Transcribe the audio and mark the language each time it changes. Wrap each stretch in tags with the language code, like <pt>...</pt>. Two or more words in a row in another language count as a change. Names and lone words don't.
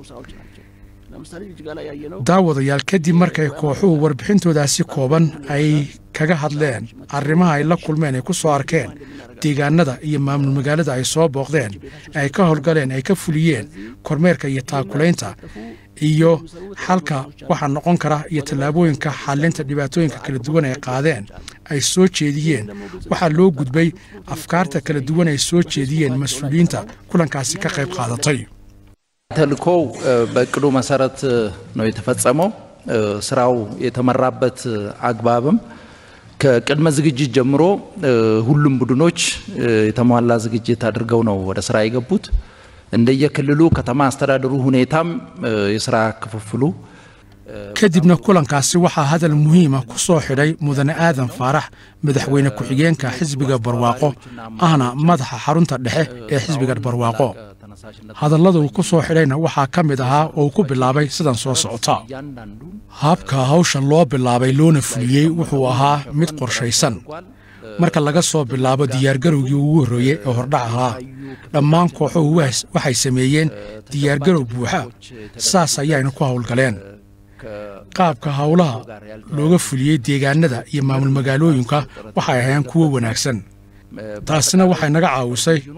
<so>daawadayaal kadib markay kooxuhu warbixintoodaasi kooban ay kaga hadleen arrimaha ay la kulmeen ay ku soo arkeen deegaanada iyo maamul magaalada ay soo booqdeen ay ka howlgaleen ay ka fuliyeen kormeerka iyo taakulaynta iyo xalka waxaa noqon kara iyo tallaabooyinka xallinta dhibaatooyinka kala duwan ay qaadeen ay soo jeediyeen waxaa loo gudbay afkaarta kala duwan ay soo jeediyeen mas-uuliyiinta kulankaasi ka qayb qaadatay</so> <am>ተልኮው በእቅዱ መሰረት ነው የተፈጸመው ስራው የተመራበት አግባብም ከቅድመ ዝግጅት ጀምሮ ሁሉም ቡድኖች የተሟላ ዝግጅት አድርገው ነው ወደ ስራ የገቡት እንደየክልሉ ከተማ አስተዳደሩ ሁኔታም የስራ ክፍፍሉ</am> <so>kadibna kulankaasi waxaa hadal muhiima ku soo xidhay mudane aadan faarax madaxweyne ku-xigeenka xisbiga barwaaqo ahna madaxa xarunta dhexe ee xisbiga barwaaqo hadallada uu ku soo xidhayna waxaa ka mid ahaa oo uu ku bilaabay sidan soo socota habka hawsha loo bilaabay loona fuliyey wuxuu ahaa mid qorshaysan marka laga soo bilaabo diyaargarowgii ugu horreeyey ee hordhac ahaa dhammaan kooxuhu waxay sameeyeen diyaargarow buuxa saas ayayna ku howlgaleen qaabka howlaha looga fuliyey deegaanada iyo maamul magaalooyinka waxay ahaayeen kuwo wanaagsan taasina waxay naga caawisay</so>